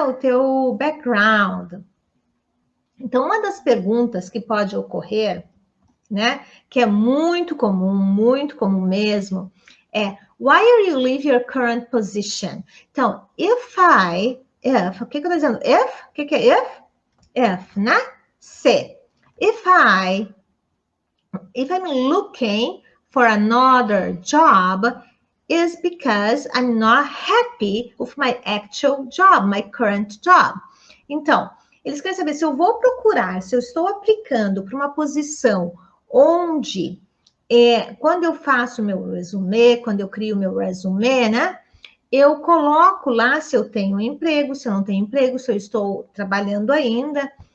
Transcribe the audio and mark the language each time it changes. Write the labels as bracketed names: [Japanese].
[Portuguese] O teu background. Então, uma das perguntas que pode ocorrer, né? Que é muito comum mesmo, é [English] why are you leave your current position? [Portuguese] Então, o que eu estou dizendo? O que é if? If, né? Se. [English] If I'm looking for another job, is because I'm not happy with my actual job, my current job. [Portuguese] Então, eles querem saber se eu vou procurar, se eu estou aplicando para uma posição onde, quando eu faço meu resumê, quando eu crio meu resumê, né? Eu coloco lá se eu tenho emprego, se eu não tenho emprego, se eu estou trabalhando ainda.